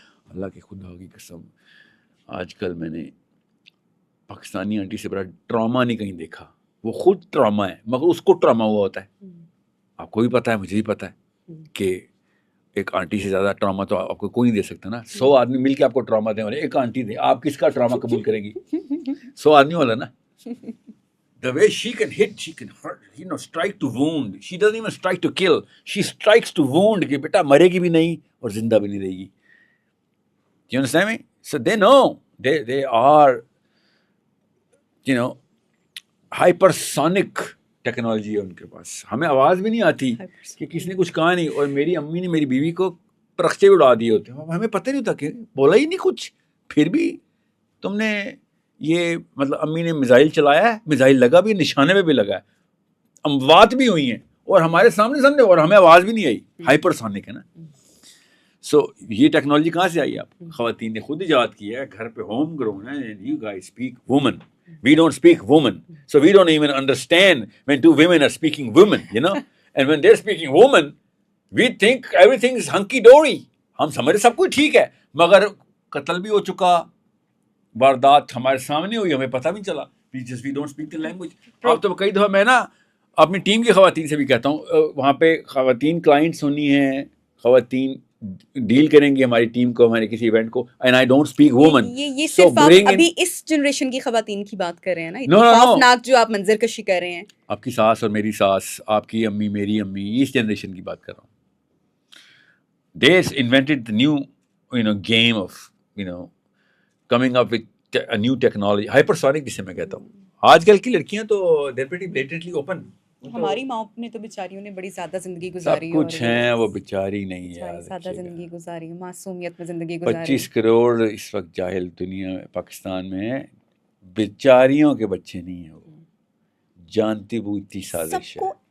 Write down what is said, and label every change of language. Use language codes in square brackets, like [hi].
[ur] اللہ کے خدا کی قسم, آج کل میں نے پاکستانی آنٹی سے بڑا ٹراما نہیں کہیں دیکھا. وہ خود ٹراما ہے مگر اس کو ٹراما ہوا ہوتا ہے. آپ کو بھی پتہ ہے, مجھے بھی پتہ ہے کہ ایک آنٹی سے زیادہ ٹراما تو آپ کو کوئی نہیں دے سکتا نا. 100 آدمی مل کے آپ کو ٹراما دیں اور ایک آنٹی دے, آپ کس کا ٹراما قبول کریں گی؟ 100 آدمی والا نا. [en] The way she can hit, she can hurt, strike to wound. She doesn't even strike to kill. She strikes to wound [ur] کہ بیٹا مرے گی بھی نہیں اور زندہ بھی نہیں رہے گی. [en] Do you understand me? So they know. They are, [ur] hypersonic technology ہے ان کے پاس. ہمیں آواز بھی نہیں آتی کہ کسی نے کچھ کہا نہیں, اور میری امی نے میری بیوی کو پرخچے اڑا دیے ہوتے ہیں, ہمیں پتہ نہیں ہوتا کہ بولا ہی نہیں کچھ, پھر بھی تم نے یہ مطلب امی نے میزائل چلایا ہے, میزائل لگا بھی, نشانے پہ بھی لگا ہے, اموات بھی ہوئی ہیں اور ہمارے سامنے اور ہمیں آواز بھی نہیں آئی. ہائپرسونک ہے نا. سو یہ ٹیکنالوجی کہاں سے آئی؟ آپ خواتین نے خود ایجاد کی ہے, گھر پہ ہوم گرون ہے. [en] You guys speak woman. We don't speak woman. So we don't even understand when two women are speaking women, you know. And when they're speaking woman, we think everything is hunky-dory. [ur] ہم سمجھ سب کچھ ٹھیک ہے, مگر قتل بھی ہو چکا, واردات ہمارے سامنے ہوئی, ہمیں پتہ بھی نہیں چلا. [en] We don't speak the language. [ur] اب تو کئی دفعہ میں نا اپنی ٹیم کی خواتین سے بھی کہتا ہوں, وہاں پہ خواتین کلائنٹس ہونی ہیں, خواتین ڈیل کریں گی ہماری ٹیم کو, ہمارے کسی ایونٹ کو, [en] And I don't speak woman. [ur] یہ صرف آپ ابھی اس جنریشن کی خواتین کی بات کر رہے ہیں نا, اتنی خوفناک جو آپ منظر کشی کر رہے ہیں. آپ کی ساس اور میری ساس, آپ کی امی میری امی, اس جنریشن کی بات کر رہا ہوں. [en] They invented the new, game of, coming up with a new technology, hypersonic [ur] جسے میں کہتا ہوں. آج کل کی لڑکیاں تو [en] they're pretty blatantly open. [ur] ہماری ماں نے تو بیچاریوں نے بڑی سادہ زندگی گزاری, سب کچھ ہیں, وہ بیچاری نہیں ہے, سادہ زندگی گزاری, معصومیت میں زندگی گزاری. 25 کروڑ اس وقت جاہل دنیا میں پاکستان میں ہے, بیچاریوں کے بچے نہیں ہیں, وہ جانتی بوجھتی سازش ہے.